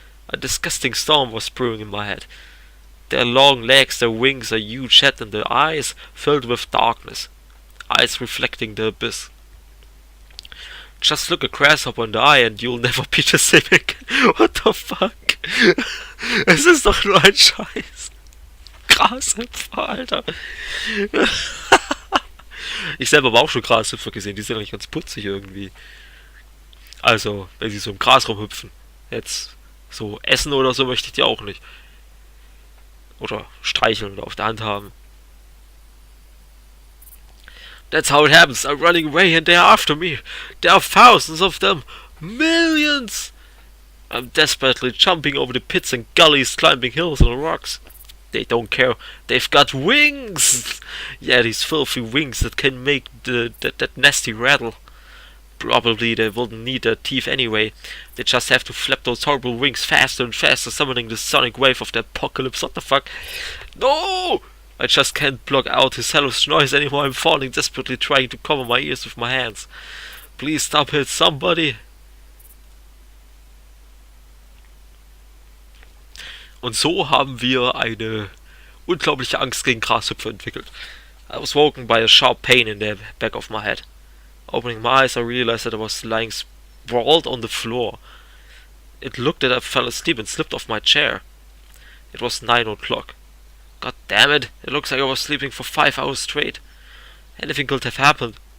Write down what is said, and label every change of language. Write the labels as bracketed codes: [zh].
[en] A disgusting storm was brewing in my head. Their long legs, their wings, a huge head, and their eyes filled with darkness. Eyes reflecting the abyss. Just look a grasshopper in the eye and you'll never be the same again. What the fuck? [de] Es ist doch nur ein Scheiß. Grashüpfer, Alter. Ich selber habe auch schon Grashüpfer gesehen, die sind eigentlich ganz putzig irgendwie. Also, wenn sie so im Gras rumhüpfen. Jetzt so essen oder so möchte ich die auch nicht. Oder streicheln oder auf der Hand haben. [en] That's how it happens. I'm running away and they're after me. There are thousands of them. Millions! I'm desperately jumping over the pits and gullies, climbing hills and rocks. They don't care. They've got wings! Yeah, these filthy wings that can make that nasty rattle. Probably they wouldn't need their teeth anyway. They just have to flap those horrible wings faster and faster, summoning the sonic wave of the apocalypse. What the fuck? No! I just can't block out his hellish noise anymore. I'm falling, desperately trying to cover my ears with my hands. Please stop it, somebody! [de] Und so haben wir eine unglaubliche Angst gegen Grashüpfer entwickelt. [en] I was woken by a sharp pain in the back of my head. Opening my eyes, I realized that I was lying sprawled on the floor. It looked that I fell asleep and slipped off my chair. It was 9 o'clock. God damn it, it looks like I was sleeping for 5 hours straight. Anything could have happened.